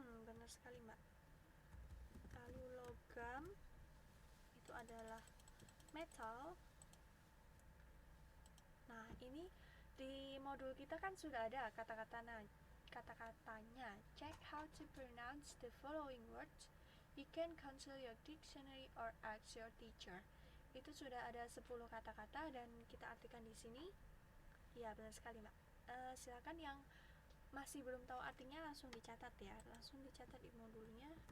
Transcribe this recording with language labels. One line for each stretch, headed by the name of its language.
Indonesian: Benar sekali Mbak. Lalu logam itu adalah metal. Nah, ini di modul kita kan sudah ada kata-kata. Nah, kata-katanya.
English: Check how to pronounce the following words. You can consult your dictionary or ask your teacher.
Indonesian: Itu sudah ada 10 kata-kata dan kita artikan di sini. Ya, benar sekali, Mbak. Silakan yang masih belum tahu artinya langsung dicatat ya. Langsung dicatat di modulnya.